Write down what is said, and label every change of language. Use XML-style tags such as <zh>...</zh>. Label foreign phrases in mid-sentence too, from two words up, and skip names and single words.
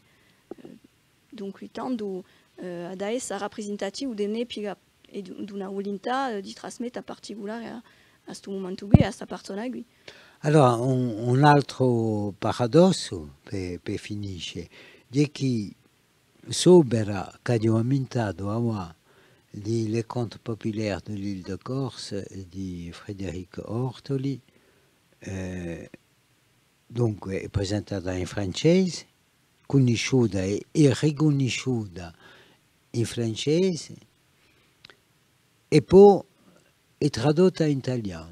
<it>Dunque, tanto ad essere rappresentativo dell'epica e di una volontà di trasmettere particolare a questo momento qui, a questa persona qui. Allora, un altro paradosso per finire è che sobera che abbiamo inventato a le contes populaires de l'île de Corse di Frédéric Ortoli, dunque è presentata in francese, conosciuta e riconosciuta in francese e poi è tradotta in italiano.</it>